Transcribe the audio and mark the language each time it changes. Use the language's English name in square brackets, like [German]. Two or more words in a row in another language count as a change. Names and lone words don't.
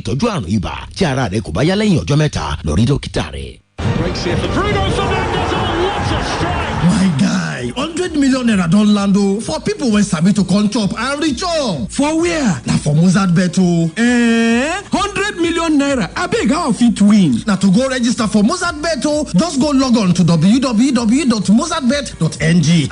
[Yoruba] ìtọ́jú àrùn ibà tí ara rẹ kò bá yá lẹ́yìn ọjọ́ mẹ́ta lọ rí dókítà rẹ. [Nigerian Pidgin] My guy, 100 million naira don land o for people wey sabi to come chop and reach up. For where? Na for Mozart Bet o. 100 million naira. Abeg, how I fit win? Na to go register for Mozart Bet o, just go log on to www.mozartbet.ng.